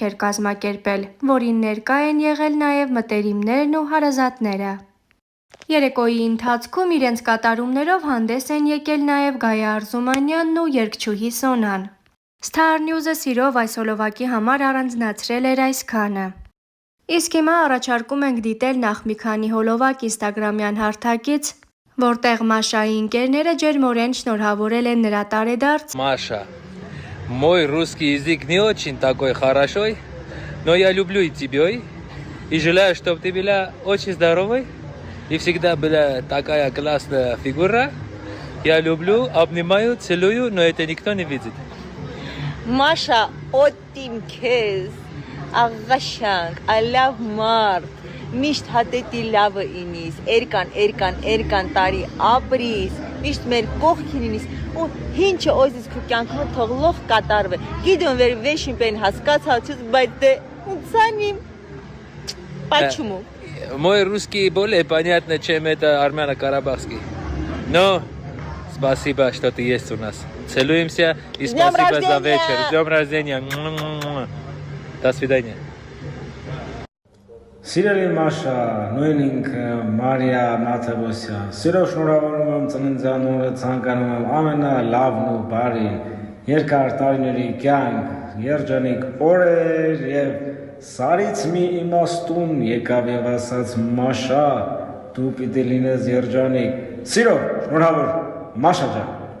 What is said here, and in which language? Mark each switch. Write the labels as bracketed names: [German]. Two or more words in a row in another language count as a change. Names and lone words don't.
[Armenian] էր կազմակերպել, որին ներկա են եղել նաև մտերիմներն ու հարազատները։ Երեկոյի ընթացքում իրենց կատարումներով հանդես են եկել նաև Գայա Արզումանյանն ու երգչուհի Սոնան։ Star News-ը սիրով այս հոլովակի համար առանձնացրել էր այսքանը։ Իսկ հիմա առաջարկում ենք դիտել նախ մի քանի հոլովակ ինստագրամյան հարթակից, որտեղ Մաշայի ընկերները ջերմորեն շնորհավորել են նրա տարեդարձ [Russian] Маша, мой русский язык не очень такой хороший, но я люблю и тебя, и желаю, чтобы ты была очень здоровой, и всегда была такая классная фигура. Я люблю, обнимаю, целую, но это никто не видит. Маша, [Armenian] օտիմ քեզ, աղաշանք, ալավ մարդ, միշտ հատետի լավը ինիս, էրկան տարի ապրիս, միշտ մեր կողքին ինիս, ու հինչը օյզիս քու կյանքում թողլող կատարվե, գիդում վեր վեշին պեն հասկացացուց, բայց դե ունցանիմ, պաչումու։ [Russian] Мой русский более понятно, чем это армяно-карабахский. Но спасибо, что ты есть у нас. Целуемся и спасибо за вечер. С днем рождения. До свидания. [Armenian] Սիրելի Մաշա, նույն ինքը Մարիա Մաթևոսյան, սիրով շնորհավորում եմ ծննդյան օրը, ցանկանում եմ ամենալավն ու բարի, երկար տարիների կյանք, երջանիկ օրեր եւ սարից մի իմաստուն եկավ եւ ասաց Մաշա, դու պիտի լինես երջանիկ։ Սիրով շնորհավոր Մաշա ջան։